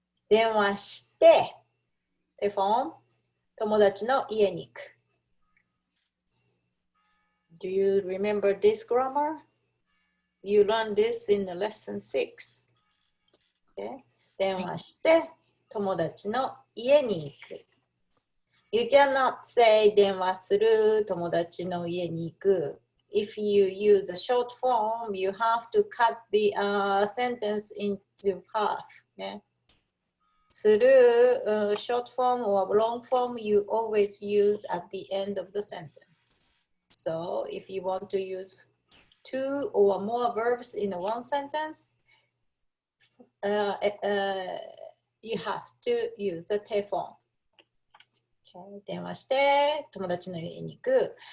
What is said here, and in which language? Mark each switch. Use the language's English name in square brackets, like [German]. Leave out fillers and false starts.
[Japanese] 電話して、te form, 友達の家に行く。 [English] Do you remember this grammar? You learned this in the lesson 6. Okay? [Japanese] 電話して友達の家に行く。 [English] You cannot say [Japanese] 電話する友達の家に行く。 [English] If you use a short form, you have to cut the sentence into half. ね、する、short form or long form, you always use at the end of the sentence. So if you want to use 2 or more verbs in one sentence, you have to use the te form. [Japanese] Okay, 電話して友達の家に行く。